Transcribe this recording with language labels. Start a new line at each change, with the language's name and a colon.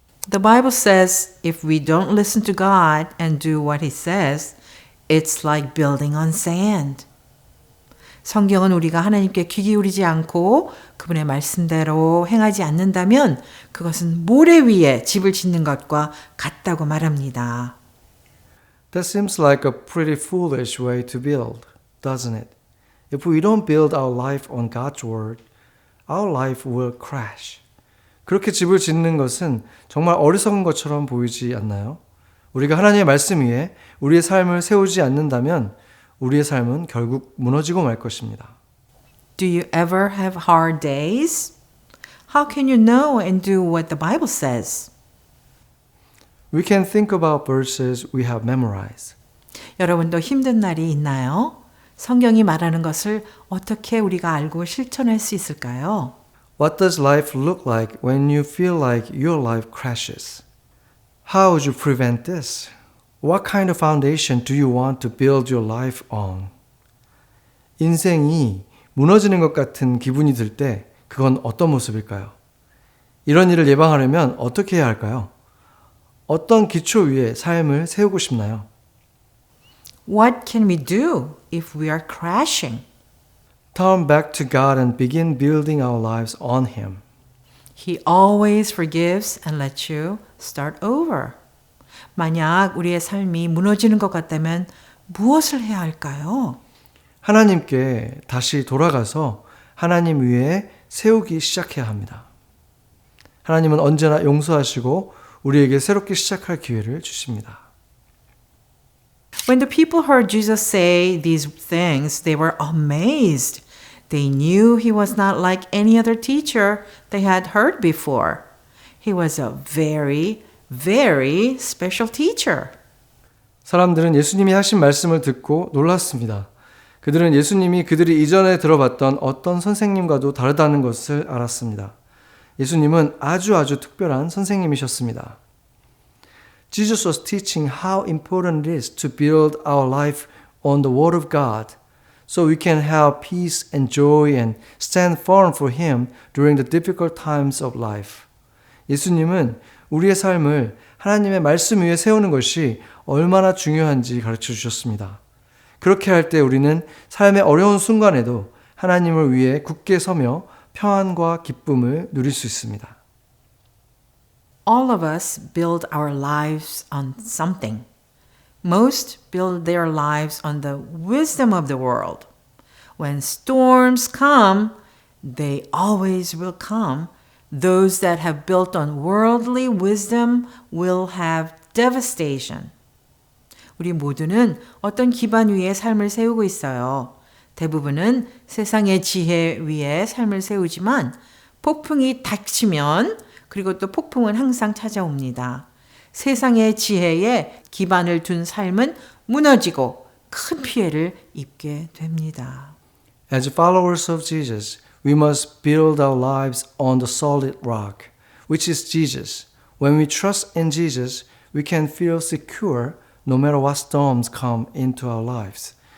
English: The Bible says if we don't listen to God and do what He says, it's like building on sand.
Korean: 성경은 우리가 하나님께 귀 기울이지 않고 그분의 말씀대로 행하지 않는다면 그것은 모래 위에 집을 짓는 것과 같다고 말합니다.
English: That seems like a pretty foolish way to build, doesn't it? If we don't build our life on God's word, our life will crash.
Korean: 그렇게 집을 짓는 것은 정말 어리석은 것처럼 보이지 않나요? 우리가 하나님의 말씀 위에 우리의 삶을 세우지 않는다면 우리의 삶은 결국 무너지고 말 것입니다.
English: Do you ever have hard days? How can you know and do what the Bible says? We can think about verses we have memorized.
Korean: 여러분도 힘든 날이 있나요? 성경이 말하는 것을 어떻게 우리가 알고 실천할 수 있을까요?
English: What does life look like when you feel like your life crashes? How would you prevent this? What kind of foundation do you want to build your life on?
Korean: 인생이 무너지는 것 같은 기분이 들 때 그건 어떤 모습일까요? 이런 일을 예방하려면 어떻게 해야 할까요? 어떤 기초 위에 삶을 세우고 싶나요?
English: What can we do if we are crashing? Turn back to God and begin building our lives on Him. He always forgives and lets you start over.
Korean: 만약 우리의 삶이 무너지는 것 같다면 무엇을 해야 할까요? 하나님께 다시 돌아가서 하나님 위에 세우기 시작해야 합니다. 하나님은 언제나 용서하시고 우리에게 새롭게 시작할 기회를 주십니다.
English: When the people heard Jesus say these things, they were amazed. They knew he was not like any other teacher they had heard before. He was a very, very special teacher.
Korean: 사람들은 예수님이 하신 말씀을 듣고 놀랐습니다. 그들은 예수님이 그들이 이전에 들어봤던 어떤 선생님과도 다르다는 것을 알았습니다. 예수님은 아주 특별한 선생님이셨습니다.
English: Jesus was teaching how important it is to build our life on the Word of God so we can have peace and joy and stand firm for Him during the difficult times of life.
Korean: 예수님은 우리의 삶을 하나님의 말씀 위에 세우는 것이 얼마나 중요한지 가르쳐 주셨습니다. 그렇게 할 때 우리는 삶의 어려운 순간에도 하나님을 위해 굳게 서며 평안과 기쁨을 누릴 수 있습니다.
English: All of us build our lives on something. Most build their lives on the wisdom of the world. When storms come, they always will come. Those that have built on worldly wisdom will have devastation.
Korean: 우리 모두는 어떤 기반 위에 삶을 세우고 있어요. 대부분은 세상의 지혜 위에 삶을 세우지만 폭풍이 닥치면 그리고 또 폭풍은 항상 찾아옵니다. 세상의 지혜에 기반을 둔 삶은 무너지고 큰 피해를 입게 됩니다.
English: As followers of Jesus, we must build our lives on the solid rock, which is Jesus. When we trust in Jesus, we can feel secure no matter what storms come into our lives.